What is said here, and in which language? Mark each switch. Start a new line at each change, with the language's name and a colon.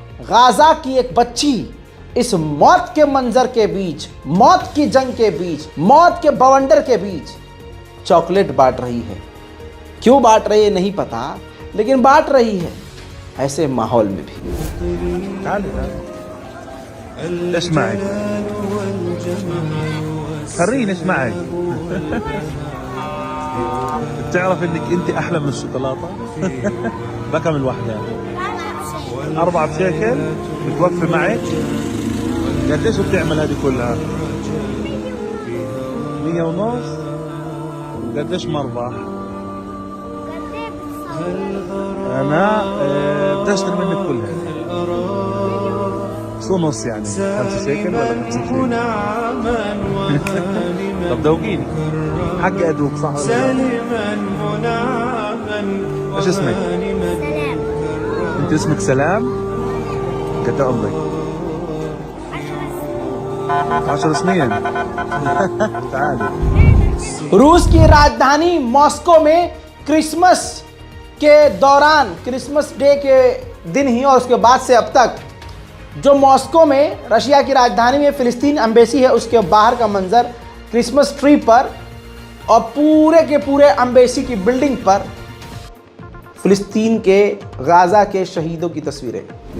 Hindi: Gaza की एक बच्ची इस मौत के मंजर के बीच, मौत की जंग के बीच, मौत के बवंडर के बीच चॉकलेट बांट रही है। क्यों बांट रही है नहीं पता, लेकिन बांट रही है ऐसे माहौल में भी।
Arabic: اسمعي خليني اسمعي بتعرف انك انت احلى من الشوكولاته؟ بكم الوحده؟ 4 بشيكل بتوفي معك؟ قديش بتعمل هذه كلها؟ 100 ونص؟ قديش مربح؟ انا بتشتري منك كلها. شو نص يعني؟ 5 شيكل ولا 5 شيكل؟ طب دوقيني حق ادوق صح ولا لا؟ ايش اسمك؟ سلام. انت اسمك سلام؟ قد عمرك؟ 10 سنين. تعالي.
Hindi: रूस की राजधानी मॉस्को में क्रिसमस के दौरान, क्रिसमस डे के दिन ही और उसके बाद से अब तक, जो मॉस्को में रशिया की राजधानी में फिलिस्तीन एम्बेसी है, उसके बाहर का मंजर, क्रिसमस ट्री पर और पूरे के पूरे एम्बेसी की बिल्डिंग पर फिलिस्तीन के गाजा के शहीदों की तस्वीरें।